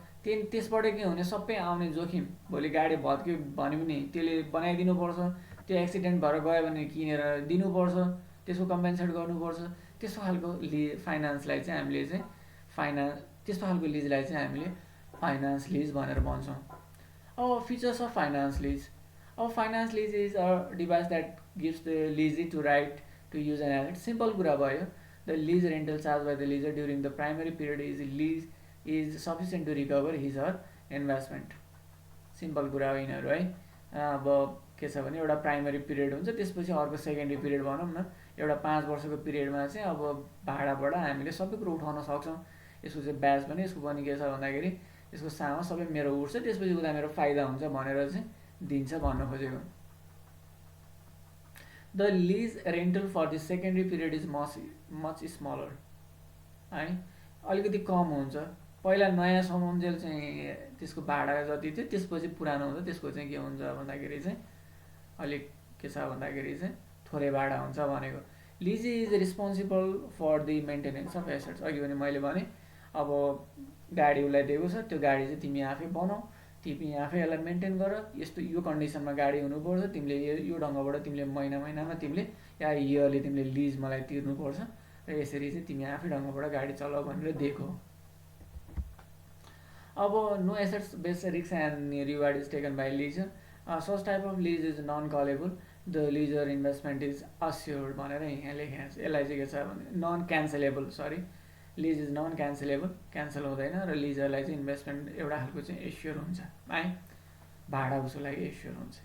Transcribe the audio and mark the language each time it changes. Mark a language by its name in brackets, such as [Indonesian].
[Nepali] त्यसबाट के हुने, सबै आउने जोखिम, भोलि गाडी भत्क्यो भने पनि त्यसले बनाइदिनुपर्छ, त्यो एक्सिडेन्ट भएर गयो भने किनेर दिनुपर्छ, त्यसको कम्पेन्सेट गर्नुपर्छ। त्यस्तो खालको फाइनेन्सलाई चाहिँ हामीले चाहिँ त्यस्तो खालको लिजलाई चाहिँ हामीले फाइनेन्स लिज भनेर भन्छौँ। [English] अब features of finance lease. अब finance lease is a device that gives the lessee to right to use an asset. [Nepali] Simple कुरा भयो। [English] The lease rental charged by the leaser during the primary period is sufficient to recover his or investment. [Nepali] Simple कुरा हो यिनीहरू है। अब के छ भने एउटा प्राइमरी पिरियड हुन्छ, त्यसपछि अर्को सेकेन्डरी पिरियड भनौँ न। एउटा 5 वर्षको पिरियडमा चाहिँ अब भाडाबाट हामीले सबै कुरो उठाउन सक्छौँ। यसको चाहिँ ब्याज पनि, यसको पनि के छ भन्दाखेरि यसको सामा सबै मेरो उठ्छ, त्यसपछि उता मेरो फाइदा हुन्छ भनेर चाहिँ दिन्छ भन्न खोजेको। [English] The lease rental for the secondary period is much smaller [Nepali] है, अलिकति कम हुन्छ। पहिला नयाँ सामानजेल चाहिँ त्यसको भाडा जति थियो, त्यसपछि पुरानो हुन्छ त्यसको चाहिँ के हुन्छ भन्दाखेरि चाहिँ अलिक के छ भन्दाखेरि चाहिँ थोरै भाडा हुन्छ भनेको। [English] Lessee is responsible for the maintenance of assets. [Nepali] अघि भने मैले भने अब गाडी उसलाई दिएको छ, त्यो गाडी चाहिँ तिमी आफै बनाऊ, तिमी आफै यसलाई मेन्टेन गर, यस्तो यो कन्डिसनमा गाडी हुनुपर्छ, तिमीले यो ढङ्गबाट तिमीले महिनामा तिमीले या इयरली तिमीले लिज मलाई तिर्नुपर्छ र यसरी चाहिँ तिमी आफै ढङ्गबाट गाडी चलाऊ भनेर दिएको हो। [English] अब no assets based risk and reward is taken by lessor. Such type of lease is non callable, the lessor investment is assured [Nepali] भनेर यहाँ लेखेको छ। यसलाई चाहिँ के छ भने [English] non cancelable, sorry lease is non cancelable, [Nepali] cancel हुँदैन, र लिजरलाई चाहिँ इन्भेस्टमेन्ट एउटा खालको चाहिँ एस्योर हुन्छ है, भाडा उसको लागि एस्योर हुन्छ।